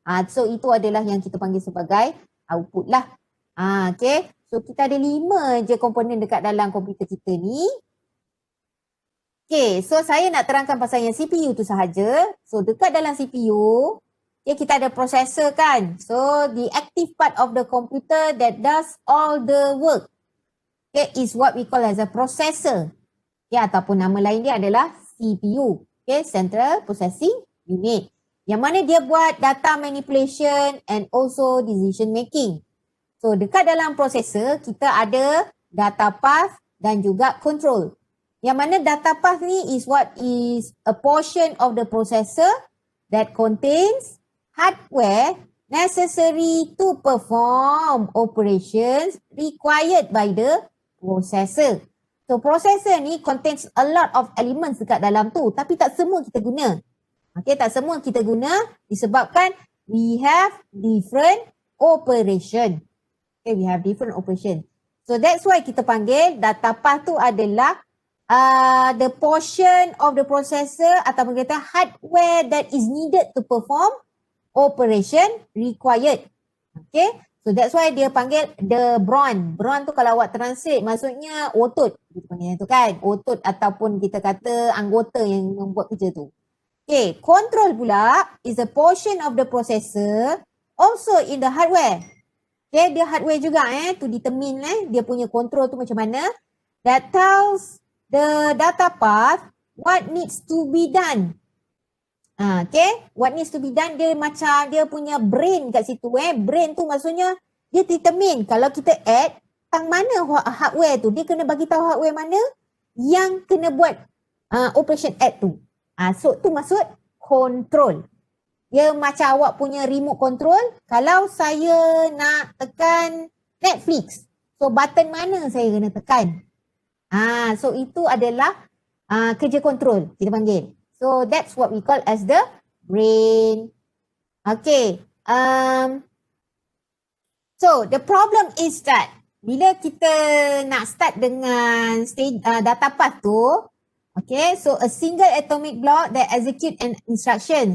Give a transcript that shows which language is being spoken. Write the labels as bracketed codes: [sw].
[ms] So itu adalah yang kita panggil sebagai output lah. Okay, so kita ada 5 je komponen dekat dalam komputer kita ni. Okay, so saya nak terangkan pasal yang CPU tu sahaja. So dekat dalam CPU, okay, kita ada processor kan. [en] So the active part of the computer that does all the work, okay, is what we call as a processor. [ms] Okay, ataupun nama lain dia adalah CPU. [en] Okay, Central Processing Unit. [ms] Yang mana dia buat [en] data manipulation and also decision making. [ms] So dekat dalam processor, kita ada data path dan juga control. Yang mana [en] data path ni is what is a portion of the processor that contains hardware necessary to perform operations required by the processor. [ms] So processor ni [en] contains a lot of elements [ms] dekat dalam tu, tapi tak semua kita guna. Okay, tak semua kita guna disebabkan [en] we have different operation. Okay, we have different operation. So that's why [ms] kita panggil [en] data path [ms] tu adalah [en] the portion of the processor [ms] ataupun kita [en] hardware that is needed to perform operation required. Okay, so that's why [ms] dia panggil [en] the brawn. [ms] Brawn tu kalau awak translate maksudnya otot. Kita panggil tu kan, otot ataupun kita kata anggota yang membuat kerja tu. [en] Okay, control pula is a portion of the processor also in the hardware. [ms] Okay, dia hardware juga [en] to determine [ms] dia punya control tu macam mana. [en] That tells the data path what needs to be done. Okay, what needs to be done, [ms] dia macam dia punya [en] brain [ms] kat situ. Brain tu maksudnya dia determine kalau kita add tang mana hardware tu, dia kena bagi tahu hardware mana yang kena buat operation add tu. So tu maksud control. Dia macam awak punya remote control. Kalau saya nak tekan Netflix, so button mana saya kena tekan? So itu adalah kerja control kita panggil. [en] So that's what we call as the brain. Okay. So the problem is that [ms] bila kita nak start dengan [en] data path tu, okay, so a single atomic block that execute an instruction.